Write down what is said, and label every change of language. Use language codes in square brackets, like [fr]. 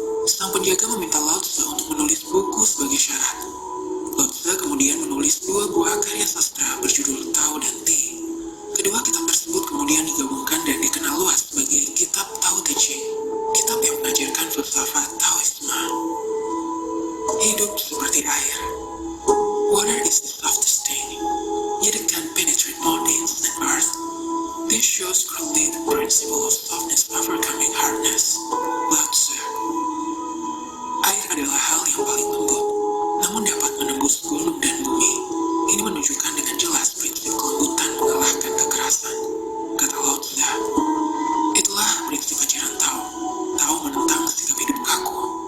[id] Sang penjaga meminta Lao Tzu untuk menulis buku sebagai syarat. Lao Tzu kemudian menulis 2 buah karya sastra berjudul Tao dan Ti. Kedua kitab tersebut kemudian digabungkan dan dikenal luas sebagai kitab Tao Te Ching, kitab yang mengajarkan filsafat Taoisme. Hidup seperti air. [en] Water is the softest thing, yet it can penetrate more dense than earth. This shows clearly the principle of softness overcoming hardness. Lao Tzu. [id] Air adalah hal yang paling lembut, namun dapat menembus gunung dan bumi. Ini menunjukkan dengan jelas prinsip kelembutan mengalahkan kekerasan. Kata Lao Tzu. Itulah prinsip ajaran Tao. Tao menentang sikap hidup kaku.